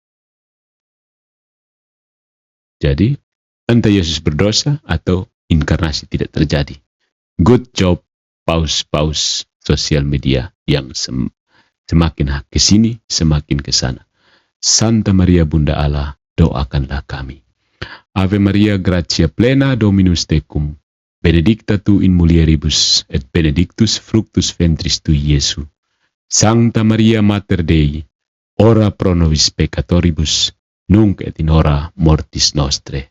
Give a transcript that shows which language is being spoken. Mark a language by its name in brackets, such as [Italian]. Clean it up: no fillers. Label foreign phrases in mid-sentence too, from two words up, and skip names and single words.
[Indonesian] Jadi, entah Yesus berdosa atau inkarnasi tidak terjadi. [English] Good job, [Indonesian] paus-paus sosial media yang semakin ke sini, semakin ke sana. Santa Maria Bunda Allah, doakanlah kami. [Latin] Ave Maria, gratia plena, Dominus tecum, benedicta tu in mulieribus, et benedictus fructus ventris tui, Iesu. Sancta Maria Mater Dei, ora pro nobis peccatoribus, nunc et in hora mortis nostre.